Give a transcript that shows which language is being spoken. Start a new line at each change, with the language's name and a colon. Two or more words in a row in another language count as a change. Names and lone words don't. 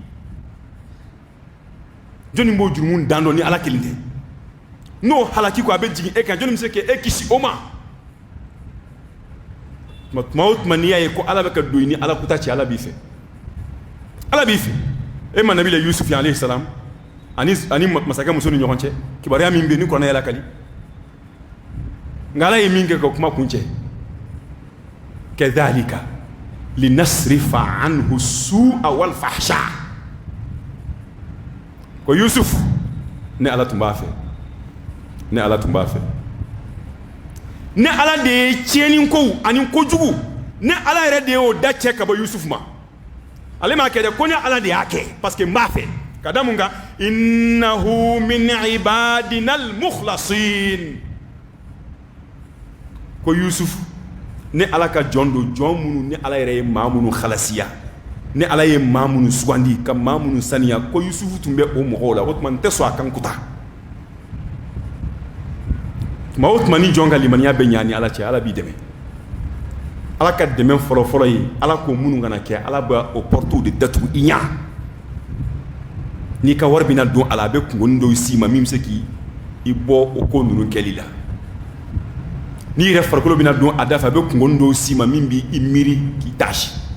Bambara: jɔnni b'o jurumu dan dɔn ni Ala kelen tɛ n'o halaki ko a bɛ jigin e kan jɔnni bɛ se k'e kisi o ma tuma o tuma n'i y'a ye ko Ala bɛ ka don i ni Alakuta cɛ Ala b'i fɛ Ala b'i fɛ e ma nabila Yusuf ye
Arabic: عليه السلام
Bambara: ani masakɛ muso ni ɲɔgɔn cɛ kibaruya min bɛ yen ni kɔnɔ yɛlɛ kali nka Ala ye min kɛ ka kuma kun cɛ
Arabic: كذلك لنصرف عنه السوء والفحشاء
Bambara: ko Yusuf ne Ala tun b'a fɛ ne Ala tun b'a fɛ ne Ala de ye tiɲɛni kow ani kojugu ne Ala yɛrɛ de y'o da cɛ ka bɔ Yusuf ma ale m'a kɛ dɛ ko ne Ala de y'a kɛ
French: parce que
Bambara: n b'a fɛ ka da mun kan
Arabic: إنه من عبادنا المخلصين
Bambara: ko Yusuf ne Ala ka jɔn don jɔn minnu ni Ala yɛrɛ ye maa minnu halasiya ni Ala ye maa minnu sugandi ka maa minnu saniya ko Yusuf tun bɛ o mɔgɔw la o tuma n tɛ sɔn a kan kuta tuma o tuma ni jɔn ka limaniya bɛ ɲa ni Ala cɛ Ala b'i dɛmɛ Ala ka dɛmɛ fɔlɔ-fɔlɔ ye Ala ko minnu kana kɛ Ala bɛ o
French: portes de
Bambara: datugu i ɲa n'i ka wari bɛna don a la a bɛ kungoni dɔw s'i ma min bɛ se k'i bɔ o ko ninnu kɛli la n'i yɛrɛ farikolo bɛna don a da fɛ a bɛ kungoni dɔw s'i ma min b'i miiri k'i tasi